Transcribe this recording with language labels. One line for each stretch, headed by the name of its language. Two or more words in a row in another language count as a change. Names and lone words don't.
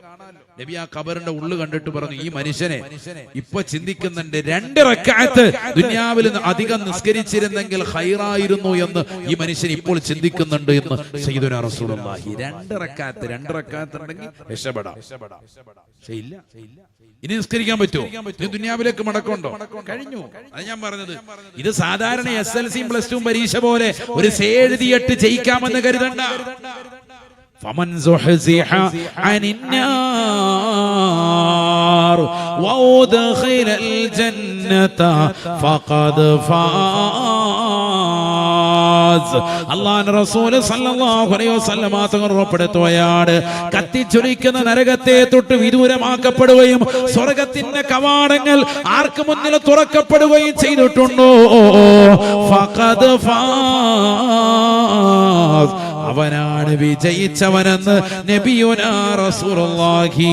Malayalam: നബി ആ ഖബറിന്റെ ഉള്ളു കണ്ടിട്ട് പറഞ്ഞു, ഈ മനുഷ്യനെ ഇപ്പൊ ചിന്തിക്കുന്നുണ്ട്, 2 റക്അത്ത് ദുനിയാവിൽ അധികം നിസ്കരിച്ചിരുന്നെങ്കിൽ ഖൈറായിരുന്നു എന്ന് ഈ മനുഷ്യൻ ഇപ്പോൾ ചിന്തിക്കുന്നുണ്ട് എന്ന്
Arabic: سيدنا رسول الله.
Malayalam: 2 റക്അത്ത് ഉണ്ടെങ്കിൽ രക്ഷപ്പെടാം. ഇല്ല, ഇനി നിസ്കരിക്കാൻ പറ്റുമോ? ദുനിയാവിലേക്ക് മടക്കമുണ്ടോ? കഴിഞ്ഞു. അത് ഞാൻ പറഞ്ഞത്, ഇത് സാധാരണ SSLCയും +2 പരീക്ഷ പോലെ ഒരു എഴുതിയിട്ട് ജയിക്കാമെന്ന് കരുതണ്ട.
Arabic: فمن زحزح عن النار وأدخل الجنة فقد فاز.
Malayalam: അല്ലാഹുവിന്റെ റസൂൽ
Arabic: صلى الله عليه وسلم
Malayalam: തങ്ങൾ ഉറപ്പെടുത്തുകയാണ്, കത്തിച്ചൊലിക്കുന്ന നരകത്തെ തൊട്ട് വിദൂരമാക്കപ്പെടുകയും സ്വർഗ്ഗത്തിന്റെ കവാടങ്ങൾ ആർക്ക് മുന്നിൽ തുറക്കപ്പെടുകയും ചെയ്തിട്ടുണ്ടോ,
Arabic: فقد فاز,
Malayalam: അവനാണ് വിജയിച്ചവനെന്ന്
Arabic: نبينا رسول الله.